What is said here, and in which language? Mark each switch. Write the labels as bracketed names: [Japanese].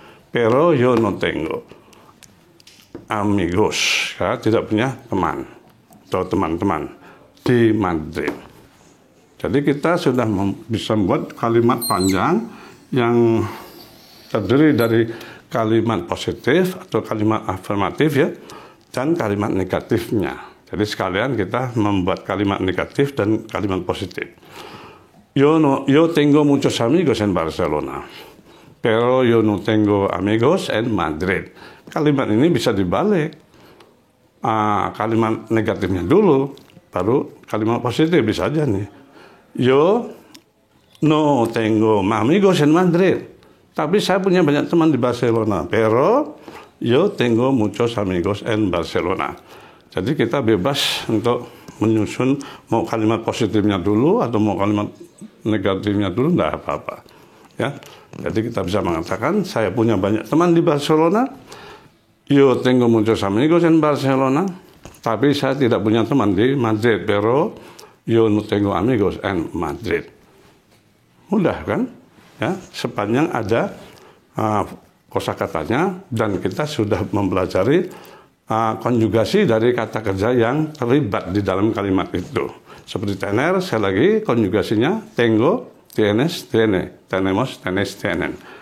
[Spanish] Pero yo no tengo amigos, [Indonesian] ya, tidak punya teman atau teman-teman di Madrid. Jadi kita sudah bisa membuat kalimat panjang yang terdiri dari kalimat positif atau kalimat afirmatif ya, dan kalimat negatifnya. Jadi sekalian kita membuat kalimat negatif dan kalimat positif. [Spanish] Yo tengo muchos amigos en Barcelona, pero yo no tengo amigos en Madrid. [Indonesian] Kalimat ini bisa dibalik. Kalimat negatifnya dulu, baru kalimat positif bisa aja nih. [Spanish] Yo no tengo amigos en Madrid. [Indonesian] Tapi saya punya banyak teman di Barcelona. [Spanish] Pero yo tengo muchos amigos en Barcelona. [Indonesian] Jadi kita bebas untuk menyusun mau kalimat positifnya dulu atau mau kalimat negatifnya dulu, enggak apa-apa. Ya. Jadi kita bisa mengatakan saya punya banyak teman di Barcelona. [Spanish] Yo tengo muchos amigos en Barcelona, [Indonesian] tapi saya tidak punya teman di Madrid. [Spanish] Pero yo no tengo amigos en Madrid. [Indonesian] Mudah kan? Ya, sepanjang ada kosakatanya dan kita sudah mempelajari konjugasi dari kata kerja yang terlibat di dalam kalimat itu. Seperti tener, saya lagi konjugasinya tengo, tienes, tiene, tenemos, tenes, tienen.